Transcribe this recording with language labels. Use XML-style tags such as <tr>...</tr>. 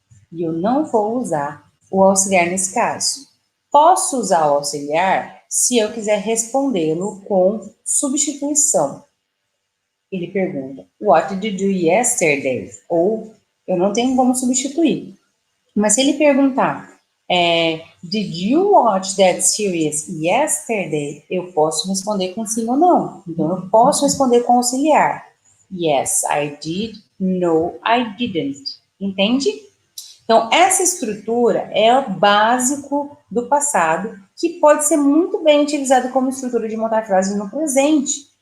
<pt>E eu não vou usar o auxiliar nesse caso. Posso usar o auxiliar se eu quiser respondê-lo com substituição. Ele pergunta,</pt> <en>what did you do yesterday?</en> <pt>Ou eu não tenho como substituir. Mas se ele perguntar,</pt> <en>did you watch that series yesterday?</en> <pt>Eu posso responder com sim ou não. Então, eu posso responder com auxiliar.</pt> <en>Yes, I did. No, I didn't. Entende?</en> <pt>Então, essa estrutura é o básico do passado, que pode ser muito bem utilizado como estrutura de montar frases no presente.</pt>